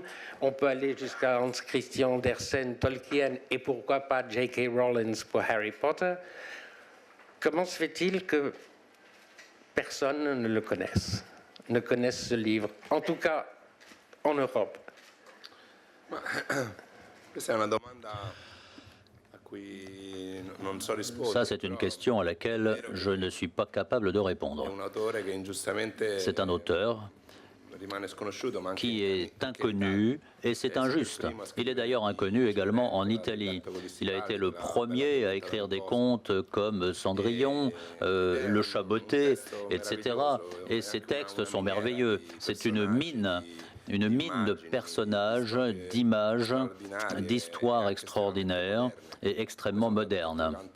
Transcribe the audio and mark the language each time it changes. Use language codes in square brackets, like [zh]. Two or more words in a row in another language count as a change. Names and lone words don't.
[fr] On peut aller jusqu'à Hans Christian Andersen, Tolkien et pourquoi pas J.K. Rowling pour Harry Potter. Comment se fait-il que personne ne le connaisse, ne connaisse ce livre, en tout cas en Europe? [it] Questa è una domanda a cui non so rispondere. [fr] Ça, c'est une question à laquelle je ne suis pas capable de [it] È [fr] répondre. [it] un autore che ingiustamente [fr] C'est un auteur [it] rimane sconosciuto, ma anche [fr] qui est inconnu, et c'est injuste. Il est d'ailleurs inconnu également en Italie. Il a été le premier à écrire des contes comme Cendrillon, Le Chat botté, etc. Et ces textes sont merveilleux. C'est une mine de personnages, d'images, d'histoires extraordinaires et extrêmement modernes.